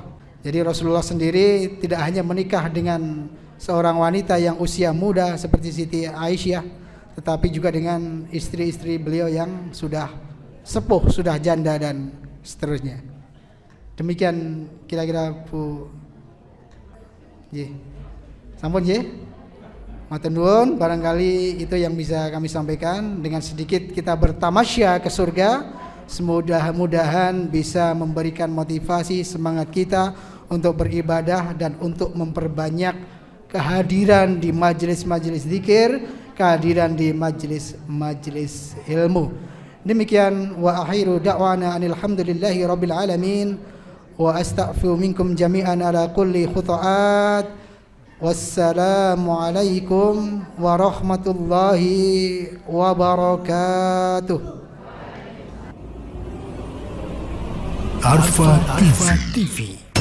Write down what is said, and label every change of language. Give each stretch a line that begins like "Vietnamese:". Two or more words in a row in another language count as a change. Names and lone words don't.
Indonesian: Jadi Rasulullah sendiri tidak hanya menikah dengan seorang wanita yang usia muda seperti Siti Aisyah, tetapi juga dengan istri-istri beliau yang sudah sepuh, sudah janda dan seterusnya. Demikian kira-kira, Bu. Nggih.
Javanese: Sampun nggih. Matur nuwun,
Indonesian: barangkali itu yang bisa kami sampaikan. Dengan sedikit kita bertamasya ke surga. Mudah-mudahan bisa memberikan motivasi semangat kita untuk beribadah dan untuk memperbanyak kehadiran di majelis-majelis zikir, kehadiran di majelis-majelis ilmu. Demikian,
Arabic: وآخر دعوانا الحمد لله رب العالمين، وأستغفر منكم جميعا على كل خطيئات. والسلام عليكم ورحمة الله وبركاته.
Indonesian: Arfa TV.